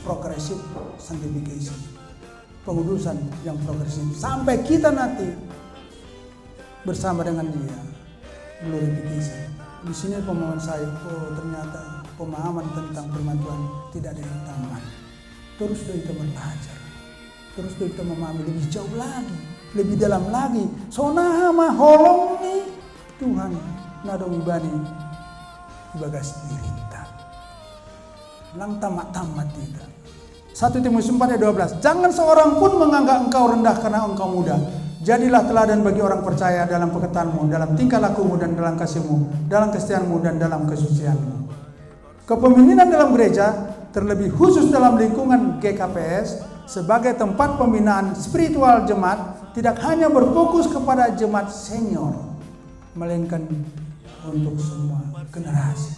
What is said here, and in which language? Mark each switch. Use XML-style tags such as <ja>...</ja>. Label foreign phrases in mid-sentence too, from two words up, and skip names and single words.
<en>Progressive sanctification,</en> <id>pengudusan yang progresif sampai kita nanti bersama dengan Dia. Glorification. Di sini pemahaman saya, ternyata pemahaman tentang firman Tuhan tidak ada yang tamat. Terus kita belajar, terus kita memahami lebih jauh lagi, lebih dalam lagi.</id> <bts>Sonaha mah holong nih Tuhan nadong ibani ibagas dirita.</bts> <id>Lang tamat-tamat tidak. 1 Timotius 4 ayat 12. Jangan seorang pun menganggap engkau rendah karena engkau muda. Jadilah teladan bagi orang percaya dalam perkataanmu, dalam tingkah lakumu dan dalam kasihmu, dalam kesetiaanmu dan dalam kesucianmu. Kepemimpinan dalam gereja, terlebih khusus dalam lingkungan GKPS, sebagai tempat pembinaan spiritual jemaat, tidak hanya berfokus kepada jemaat senior, melainkan untuk semua generasi.</id>